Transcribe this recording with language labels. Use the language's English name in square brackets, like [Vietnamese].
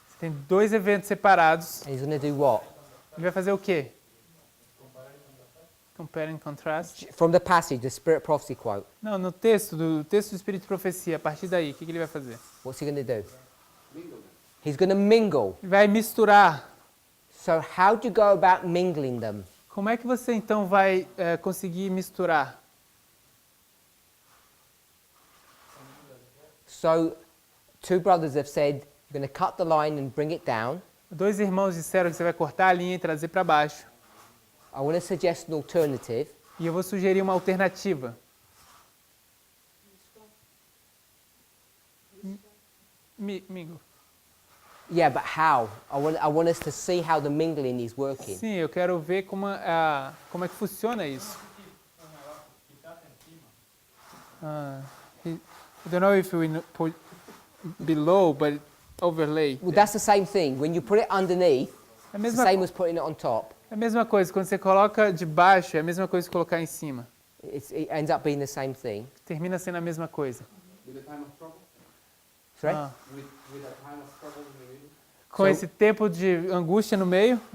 [Portuguese] Você tem dois eventos separados. [English] And he's going to do what? [Portuguese] Ele vai fazer o quê? [English] Compare and contrast. From the passage, the Spirit Prophecy quote. [Portuguese] Não, no texto do Espírito de Profecia, a partir daí, o que ele vai fazer? [English] What's he going to do? He's going to mingle. [Portuguese] Ele vai misturar. [English] So how do you go about mingling them? [Portuguese] Como é que você então vai conseguir misturar? [English] So two brothers have said, you're going to cut the line and bring it down. [Portuguese] Dois irmãos disseram que você vai cortar a linha e trazer para baixo. [English] I want to suggest an alternative. [Portuguese] E eu vou sugerir uma alternativa. [English] Mingo. Yeah, but how? I want us to see how the mingling is working. [Portuguese] Sim, eu quero ver como é que funciona isso. [English] I don't know if we put below, but overlay. Well, that's the same thing. When you put it underneath, [Portuguese] É a [English] it's the same as putting it on top. [Portuguese] é a mesma coisa, quando você coloca de baixo, é a mesma coisa que colocar em cima. [English] It ends up being the same thing. [Portuguese] Termina sendo a mesma coisa. [English] With the time of trouble? Sorry? Ah, With the time of trouble in the middle? [Portuguese] com esse tempo de angústia no meio.